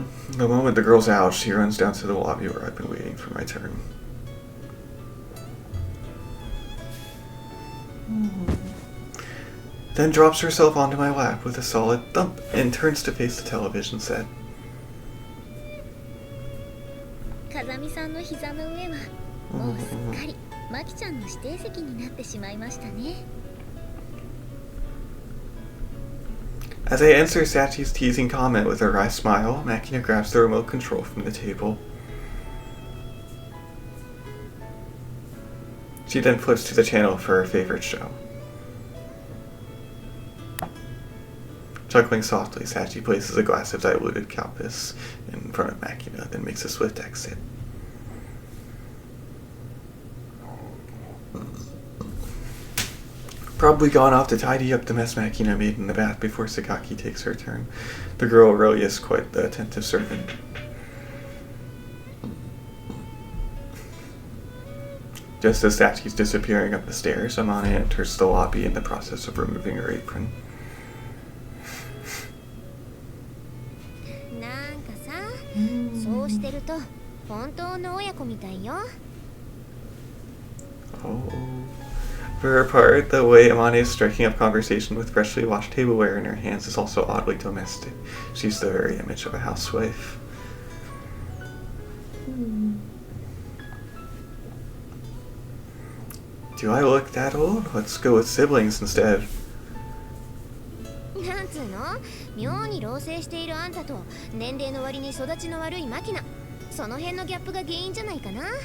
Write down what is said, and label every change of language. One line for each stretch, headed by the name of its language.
English: The moment the girl's out, she runs down to the lobby where I've been waiting for my turn. Then drops herself onto my lap with a solid thump and turns to face the television set.
Japanese: 風見さんの膝の上はもうすっかりマキちゃんの指定席になってしまいましたね。
English: As I answer Sachi's teasing comment with a wry smile, Makina grabs the remote control from the table. She then flips to the channel for her favorite show. Chuckling softly, Sachi places a glass of diluted Calpis in front of Makina, then makes a swift exit. Probably gone off to tidy up the mess Makina made in the bath before Sakaki takes her turn. The girl really is quite the attentive servant. Just as Sachi's disappearing up the stairs, Amane enters the lobby in the process of removing her apron.
Japanese: なんかさ、そうしてると本当の親子みたいよ。
English: Oh. For her part, the way Amane is striking up conversation with freshly washed tableware in her hands is also oddly domestic. She's the very image of a housewife. Do I look that old? Let's go with siblings instead.
Japanese: なんつうの、妙に老成しているあんたと年齢の割に育ちの悪いマキナ、その辺のギャップが原因じゃないかな。